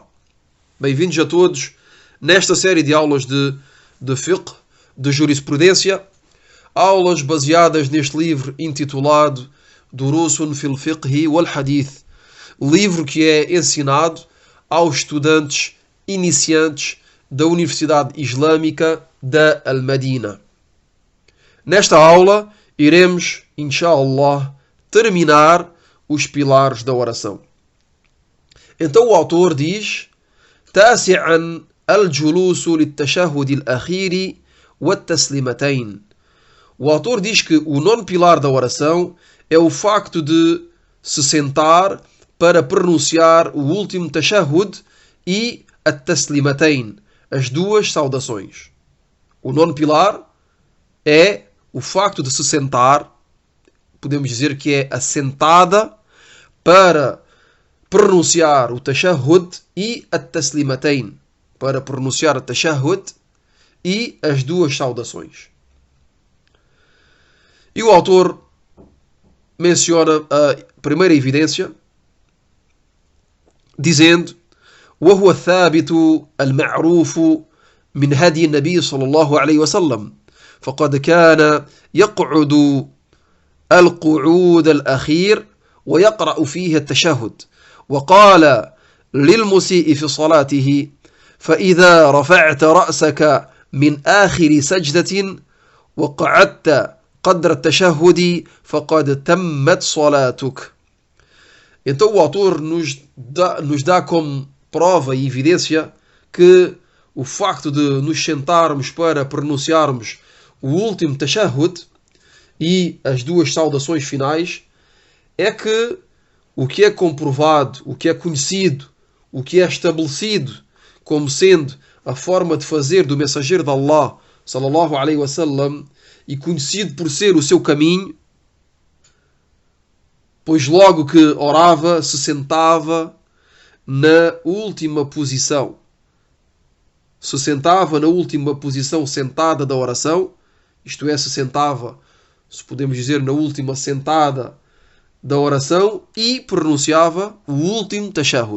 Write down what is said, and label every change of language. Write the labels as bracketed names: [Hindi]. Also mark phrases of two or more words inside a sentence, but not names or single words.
[Portuguese] Bem-vindos a todos nesta série de aulas de fiqh, de jurisprudência, aulas baseadas neste livro intitulado Durusun fil Fiqhi wal Hadith, livro que é ensinado aos estudantes iniciantes da Universidade Islâmica da Al-Madina. Nesta aula iremos, inshallah, terminar os pilares da oração. Então o autor diz: [Arabic] تاسعا الجلوس للتشهد الأخير والتسليمتين. [Portuguese] O autor diz que o nono pilar da oração é o facto de se sentar para pronunciar o último tashahhud e at-taslimatain, as duas saudações. O nono pilar é o facto de se sentar, podemos dizer que é a sentada para pronunciar o tashahhud e at-taslimatain, para pronunciar o tashahhud e as duas saudações. E o autor menciona a primeira evidência, dizendo: [Arabic] وهو الثابت المعروف من هدي النبي صلى الله عليه وسلم فقد كان يقعد القعود الأخير ويقرأ فيه التشهد وقال للمسيء في صلاته فإذا رفعت رأسك من آخر سجدة وقعدت قدر التشهد فقد تمت صلاتك. [Portuguese] Então o autor nos dá como prova e evidência que o facto de nos sentarmos para pronunciarmos o último tashahhud e as duas saudações finais é que o que é comprovado, o que é conhecido, o que é estabelecido como sendo a forma de fazer do mensageiro de Allah, [Arabic] صلى الله عليه وسلم, [Portuguese] e conhecido por ser o seu caminho, pois logo que orava, se sentava na última posição. Se sentava na última posição sentada da oração, isto é, se sentava, se podemos dizer, na última sentada da oração e pronunciava o último tashahhud.